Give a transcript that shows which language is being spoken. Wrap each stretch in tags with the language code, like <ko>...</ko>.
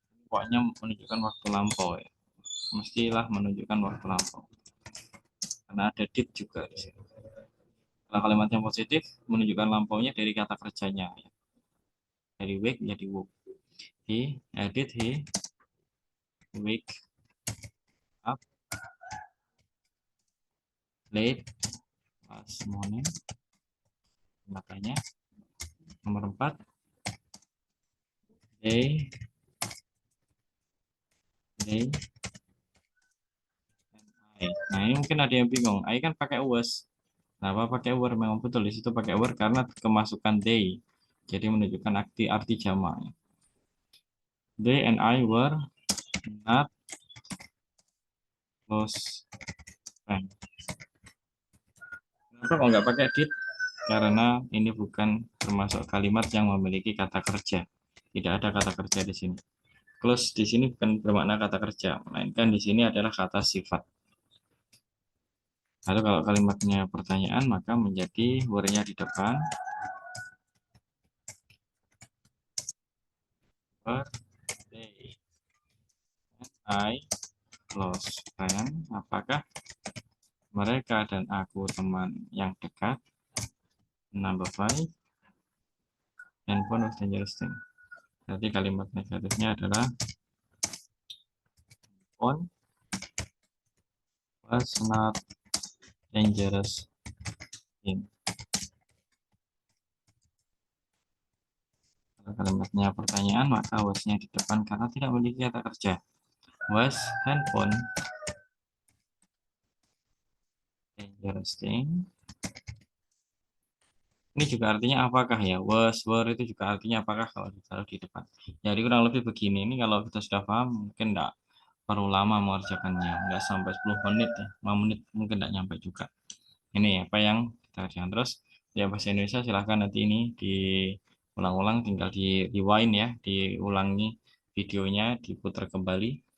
<id>Pokoknya menunjukkan waktu lampau ya. Mestilah menunjukkan waktu lampau. Karena ada did juga di sini. Kalau kalimat yang positif menunjukkan lampaunya dari kata kerjanya ya. Dari wake menjadi woke.</id> <en>Did he wake up late last morning.</en> <id>Makanya nomor 4, they and I. Nah, ini mungkin ada yang bingung. I kan pakai was. Nah, apa pakai were? Memang betul di situ pakai were karena kemasukan they. Jadi menunjukkan arti jamak.</id> <en>They and I were not close friends.</en> <id>Kenapa kok nggak pakai did? Karena ini bukan termasuk kalimat yang memiliki kata kerja. Tidak ada kata kerja di sini. Clause di sini bukan bermakna kata kerja, melainkan di sini adalah kata sifat. Lalu kalau kalimatnya pertanyaan, maka menjadi were-nya di depan.</id> <en>Were they I close friend?</en> <id>Apakah mereka dan aku teman yang dekat?</id> <en>Number 5. Handphone was dangerous thing.</en> <id>Jadi kalimat negatifnya adalah phone was not dangerous thing. Kalau kalimatnya pertanyaan, maka was-nya di depan karena tidak memiliki kata kerja.</id> <en>Was handphone dangerous thing?</en> <id>Ini juga artinya apakah ya? Was, were itu juga artinya apakah kalau ditaruh di depan. Jadi kurang lebih begini. Ini kalau kita sudah paham, mungkin enggak perlu lama mengerjakannya. Enggak sampai 10 menit ya. 5 menit mungkin enggak nyampe juga. Ini apa yang kita kerjakan. Terus ya bahasa Indonesia silahkan nanti ini diulang-ulang, tinggal di rewind ya, diulangi videonya, diputar kembali.</id>